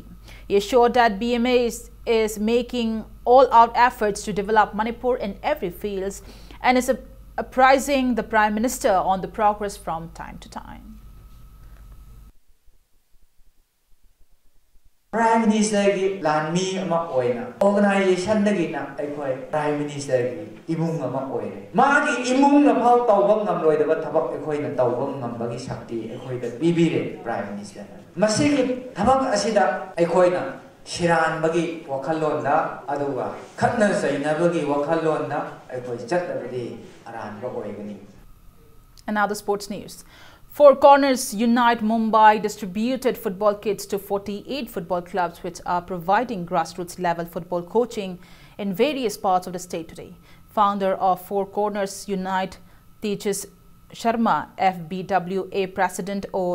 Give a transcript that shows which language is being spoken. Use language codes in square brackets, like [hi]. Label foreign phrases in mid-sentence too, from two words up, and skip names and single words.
[en] He assured that BMA is making all-out efforts to develop Manipur in every field and is apprising the Prime Minister on the progress from time to time. [mni] Prime Minister ki lanmi ama oina organization dagi na aikoi Prime Minister ki imung ama oine magi imung na phau tawbam ngamloi da thabak aikoi na tawbam ngambagi sakti aikoi da bibire Prime Minister masigi thabak asida aikoi na shiran bagi wakhallon da aduga khatna saina bagi wakhallon da aikoi chattabidi aran ba oigani. [en] And now the sports news. Four Corners Unite Mumbai distributed football kits to 48 football clubs which are providing grassroots level football coaching in various parts of the state today. Founder of Four Corners Unite, Tejas Sharma, FBWA President O.